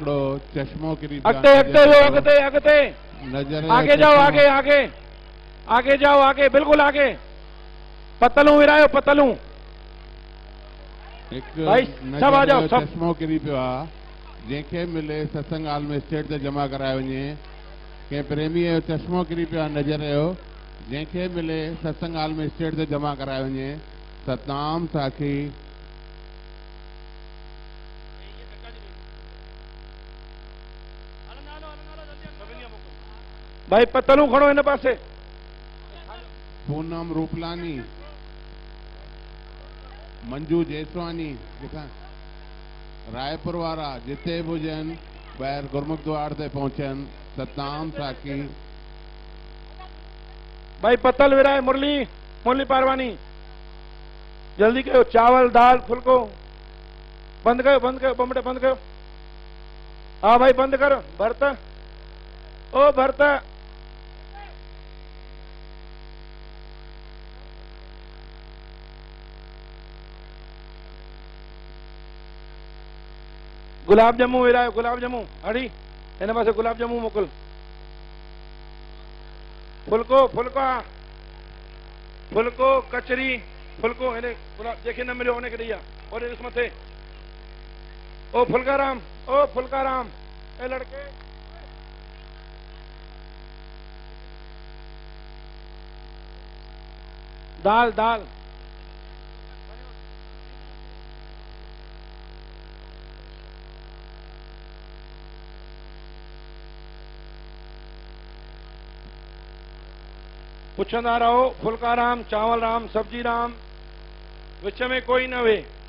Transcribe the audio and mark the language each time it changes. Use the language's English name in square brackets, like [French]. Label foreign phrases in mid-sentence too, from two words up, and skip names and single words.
[Sindhi] हिकिड़ो चश्मो किरी अॻिते अॻिते वियो, अॻिते अॻिते, नज़र [Hindi] आगे जाओ, आगे आगे आगे जाओ, आगे बिल्कुल आगे। [Sindhi] पतलूं विरायो, पतलूं भाई, [Hindi] सब आ जाओ, [Sindhi] सब। चश्मो किरी पियो आहे, जंहिंखे मिले सत्संग हाल में स्टेट ते जमा करायो वञे। कंहिं प्रेमीअ जो चश्मो किरी पियो आहे नज़र जो, जंहिंखे मिले सत्संग हाल में स्टेट ते जमा करायो वञे। सतनाम साखी। भाई पतलूं खणो इन पासे। पूनम रूपलानी, मंजू जेसवानी, रायपुर वारा जिते बि हुजनि ॿाहिरि गुरमुख द्वार ते पहुचनि। सतनाम साखी। भाई पतल विराए, मुरली, मुरली पारवानी जल्दी कयो। चावल दाल फुल्को बंद कयो, बंद कयो, ॿ मिंट बंद कयो। हाँ भाई बंद कर। भरत ओ भरत गुलाब जामू विरायो, गुलाब जामू हड़ी इन पासे गुलाब जामू मोकल। फुल्को फुल्का फुल्को कचरी फुल्को इन्हें गुलाब जेके न मिलो उन्हें ॾेई और इस मथे ओ फुल्काराम ए लड़के दाल दाल पुछंदा रहो फुल्का राम चावल राम सब्जी राम विच में कोई न वे।